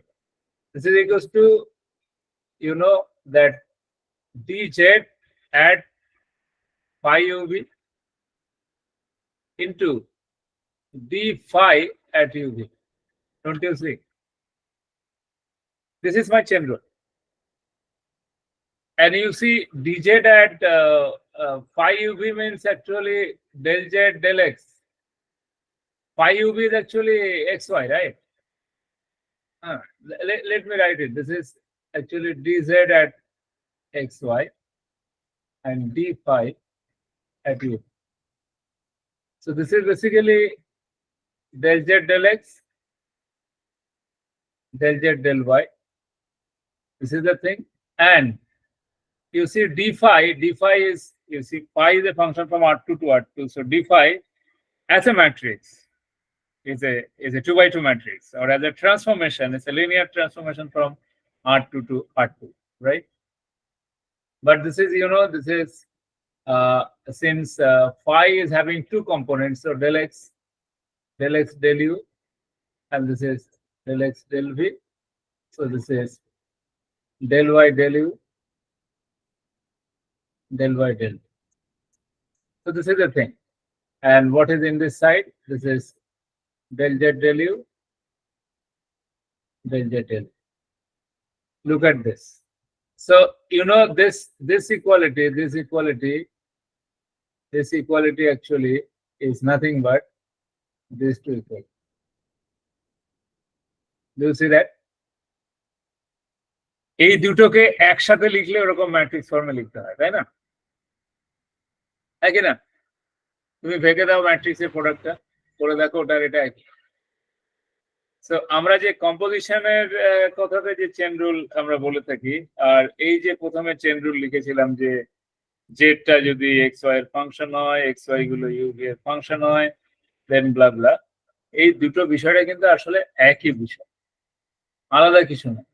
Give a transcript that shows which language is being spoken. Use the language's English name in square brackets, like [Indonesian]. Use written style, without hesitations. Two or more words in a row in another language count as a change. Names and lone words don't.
[English] This is equals to, you know, that dz at phi UV into d phi at UV. Don't you see? This is my chain rule. And you see dz at phi UV means actually del z del x. Phi UV is actually xy, right? Let me write it. This is actually dz at xy and d phi at u. So this is basically del z del x, del z del y. This is the thing. And you see d phi is, you see, phi is a function from R2 to R2. So d phi as a matrix is a 2 by 2 matrix, or as a transformation, it's a linear transformation from R2 to R2, right? But this is, you know, this is since phi is having two components, so del x del u, and this is del x del v. So this is del y del u, del y del v. So this is the thing. And what is in this side? This is del z del u, del z del v. Look at this. So, you know, this equality actually is nothing but these two equal. Do you see that? [Bangla] এই দুটোকে একসাথে লিখলে ওরকম ম্যাট্রিক্স ফর্মে লিখতে হয়, তাই না? একই না? তুমি ভেঙে দাও ম্যাট্রিক্সের প্রোডাক্টটা, করে দেখো ওটার এটা একই। সো আমরা যে কম্পোজিশনের কথাতে যে [English] chain rule [Bangla] আমরা বলে থাকি, আর এই যে প্রথমে [English] chain rule [Bangla] লিখেছিলাম যে জেডটা যদি এক্স ওয়াই এর ফাংশন হয়, এক্স ওয়াই গুলো ইউ ভি এর ফাংশন হয়, [English] then blah blah, [Bangla] এই দুটো বিষয়টা কিন্তু আসলে একই বিষয়, আলাদা কিছু না।